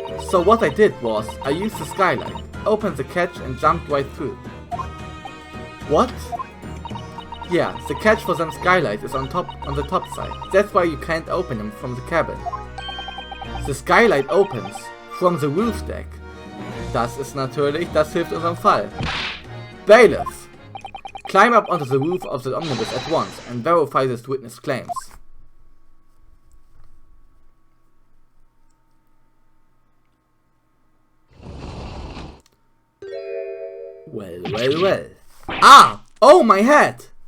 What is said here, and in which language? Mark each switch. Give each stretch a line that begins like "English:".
English: So what I did was, I used the skylight, opened the catch and jumped right through. What? Yeah, the catch for them skylight is on the top side. That's why you can't open them from the cabin. The skylight opens from the roof deck.
German: Das ist natürlich, das hilft unserem Fall.
English: Bailiff! Climb up onto the roof of the omnibus at once and verify this witness' claims. Well, well, well. Ah! Oh, my head!